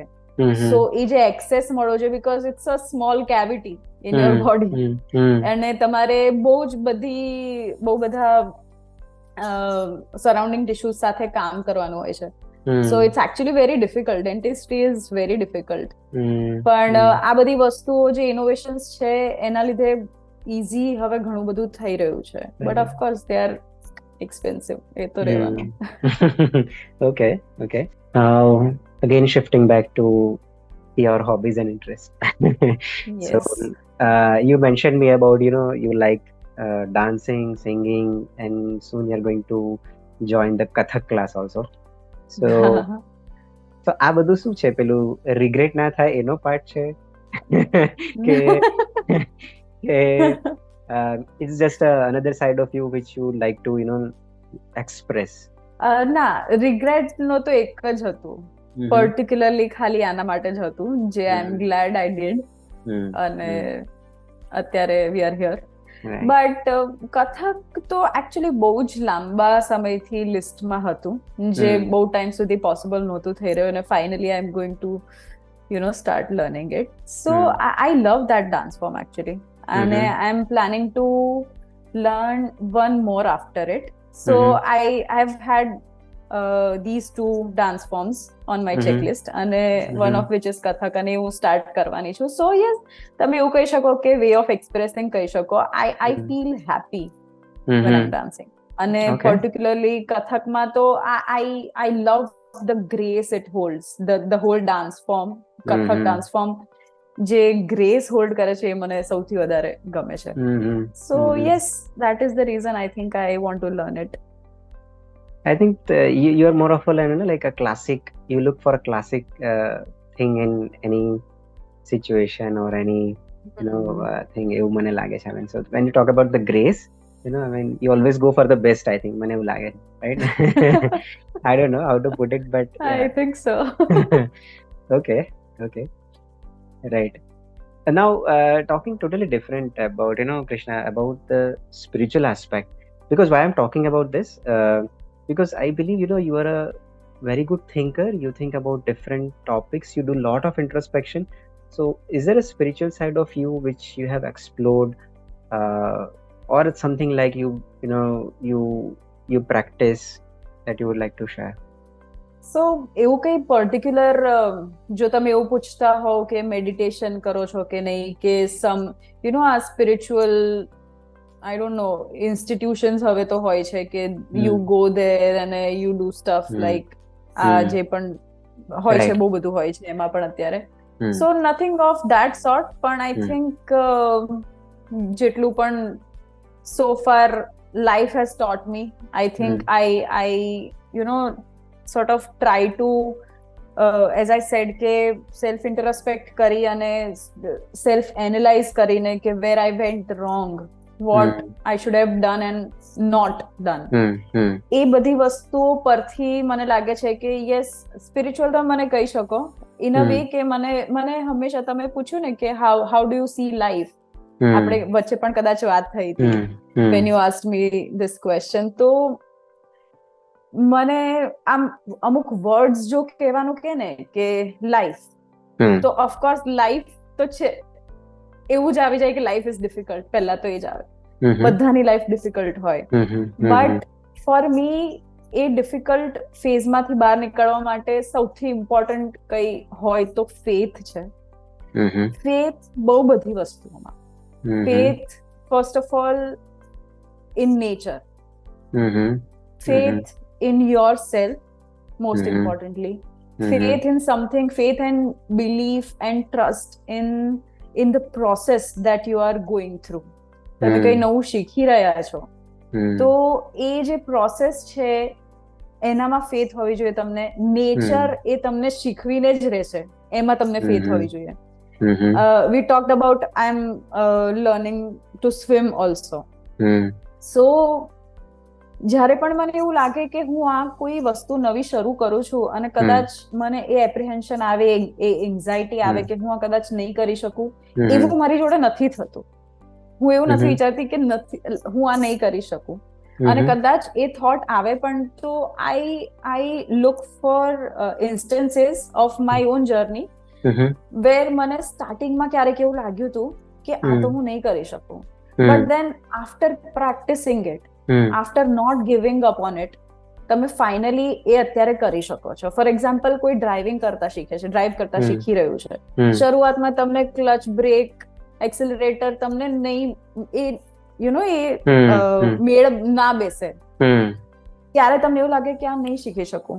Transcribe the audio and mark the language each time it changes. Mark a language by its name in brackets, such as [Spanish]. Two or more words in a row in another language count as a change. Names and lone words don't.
[Gujarati] સો એ જે એક્સેસ મળો છે, [English] because it's a small cavity in your body, [Gujarati] અને તમારે બહુ બધા સરાઉન્ડિંગ ટિશ્યુઝ સાથે કામ કરવાનું હોય છે. [English] So it's actually very difficult. Dentistry is very difficult. [Gujarati] પણ આ બધી વસ્તુઓ જે ઇનોવેશન્સ છે એના લીધે ઈઝી હવે ઘણું બધું થઈ રહ્યું છે, [English] but of course they are expensive. [Gujarati] એ તો રહેવાનું. [English] Okay. Again, shifting back to your hobbies and interests. Yes. So you mentioned me about you like dancing, singing, and soon you're going to join the Kathak class also. [Gujarati] So આ બધું શું છે, પેલું રિગ્રેટ ના થાય એનો પાર્ટ છે કે [English] it's just another side of you which you like to express? [Gujarati] ના, રિગ્રેટ નો તો એક જ હતું, પર્ટિક્યુલરલી ખાલી આના માટે જ હતું, જે [English] I am glad I did, [Gujarati] અને અત્યારે [English] we are here. [Gujarati] બટ કથક તો એકચ્યુઅલી બહુ જ લાંબા સમયથી લિસ્ટમાં હતું, જે બહુ ટાઈમ સુધી પોસિબલ નહોતું થઈ રહ્યું, અને ફાઇનલી [English] I am going to start learning it. So I love that dance form actually, and I'm planning to learn one more after it. So I have had these two dance forms on my checklist, and one of which is Kathak, and [Gujarati] હું start કરવાની છું. [English] So yes, [Gujarati] તમે એવું કહી શકો કે [English] way of expressing [Gujarati] કહી શકો. [English] I feel happy when I'm dancing, and particularly [Gujarati] Kathakમાં તો [English] I love the grace it holds, the whole dance form, Kathak dance form [Gujarati] જે ગ્રેસ હોલ્ડ કરે છે એ મને સૌથી વધારે ગમે છે. [English] So yes, that is the reason I think I want to learn it. I think you are more of a like a classic, you look for a classic thing in any situation or any thing [Gujarati] એવું મને લાગે છે. [English] I mean, so when you talk about the grace, I mean, you always go for the best, I think, [Gujarati] મને એવું લાગે, [English] right? I don't know how to put it, but yeah. I think so. Okay. Right. Now talking totally different about, Krishna, about the spiritual aspect, because why I'm talking about this, because I believe, you are a very good thinker. You think about different topics, you do a lot of introspection. So is there a spiritual side of you which you have explored, or it's something like you practice that you would like to share? [Gujarati] સો એવું કઈ પર્ટિક્યુલર, જો તમે એવું પૂછતા હો કે મેડિટેશન કરો છો કે નહીં, કે સમ આ સ્પિરિચ્યુઅલ, [English] I don't know, [Gujarati] ઇન્સ્ટિટ્યુશન્સ હવે તો હોય છે કે [English] you go there [Gujarati] અને [English] you do stuff like [Gujarati] આ જે પણ હોય છે, બહુ બધું હોય છે એમાં પણ અત્યારે. [English] So nothing of that sort, પણ I think [Gujarati] જેટલું પણ [English] so far life has taught me, I think I sort of try to, as I said, [Gujarati] કે self introspect કરી અને self analyze કરીને કે [English] where I went wrong, what I should have done and not done. [Gujarati] એ બધી વસ્તુઓ પરથી મને લાગે છે કે યસ, સ્પિરિચ્યુઅલ તો મને કહી શકો [English] in a way [Gujarati] કે મને હંમેશા તમે પૂછ્યું ને કે [English] how do you see life, [Gujarati] આપણે વચ્ચે પણ કદાચ વાત થઈ હતી [English] when you asked me this question. [Gujarati] તો મને આમ અમુક વર્ડ્સ જો કહેવાનું કે ને કે લાઈફ, તો ઓફકોર્સ લાઈફ તો છે, એવું જ આવી જાય કે [English] life is difficult, [Gujarati] પહેલા તો એ જ આવે, બધાની લાઈફ ડિફિકલ્ટ હોય. [English] But for me [Gujarati] એ ડિફિકલ્ટ ફેઝમાંથી બહાર નીકળવા માટે સૌથી ઇમ્પોર્ટન્ટ કઈ હોય તો ફેથ છે. [English] ફેથ [Gujarati] બહુ બધી વસ્તુઓમાં. [English] Faith first of all in nature, faith in yourself, most importantly, faith in something, faith and belief and trust in the process that you are going through. [Gujarati] તમે કઈ નવું શીખી રહ્યા છો તો એ જે પ્રોસેસ છે એનામાં ફેથ હોવી જોઈએ તમને. નેચર એ તમને શીખવીને જ રહેશે, એમાં તમને ફેથ હોવી જોઈએ. [English] we talked about I'm learning to swim also. [Gujarati] So જ્યારે પણ મને એવું લાગે કે હું આ કોઈ વસ્તુ નવી શરૂ કરું છું અને કદાચ મને એ એપ્રિહેન્શન આવે, એ એન્ઝાઇટી આવે કે હું આ કદાચ નહીં કરી શકું, એવું મારી જોડે નથી થતું. હું એવું નથી વિચારતી કે હું આ નહીં કરી શકું, અને કદાચ એ થોટ આવે પણ તો [English] I look for instances of my own journey where [Gujarati] મને સ્ટાર્ટિંગમાં ક્યારેક એવું લાગ્યું હતું કે આ તો હું નહીં કરી શકું, [English] but then after practicing it, after not giving up on it, [Gujarati] તમે ફાઇનલી એ અત્યારે કરી શકો છો. [English] For example, [Gujarati] કોઈ ડ્રાઇવિંગ કરતા શીખે છે, ડ્રાઈવ કરતા શીખી રહ્યું છે, શરૂઆતમાં તમને ક્લચ, બ્રેક, એક્સિલરેટર તમને નહીં, એ મેળ ના બેસે, ત્યારે તમને એવું લાગે કે આ નહીં શીખી શકું.